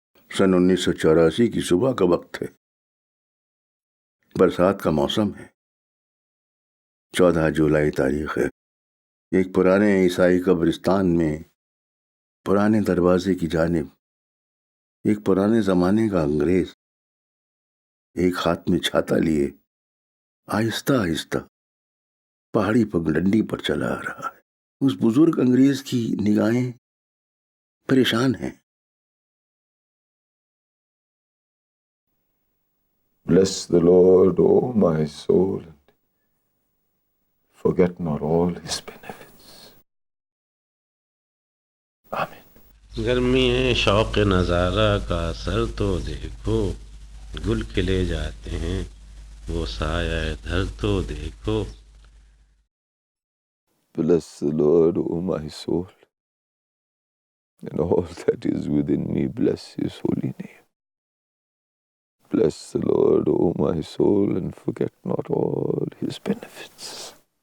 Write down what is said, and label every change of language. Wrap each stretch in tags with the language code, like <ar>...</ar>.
<ur>سن 1984 کی صبح کا وقت ہے، برسات کا موسم ہے، 14 جولائی تاریخ ہے۔ ایک پرانے عیسائی قبرستان میں پرانے دروازے کی جانب ایک پرانے زمانے کا انگریز ایک ہاتھ میں چھاتا لیے آہستہ آہستہ پہاڑی پگڈنڈی پر چلا آ رہا ہے۔ اس بزرگ انگریز کی نگاہیں پریشان ہیں۔</ur> <en>Bless the Lord, O my soul, and forget not all his benefits.</en> <ur>آمین۔ گرمی ہے شوق نظارہ کا اثر تو دیکھو، گل کھلے جاتے ہیں وہ سایہ دھر تو دیکھو۔</ur> <en>Bless the Lord, O my soul, and all that is within me, bless his holy name. Bless the Lord, O my soul, and forget not all his benefits.</en>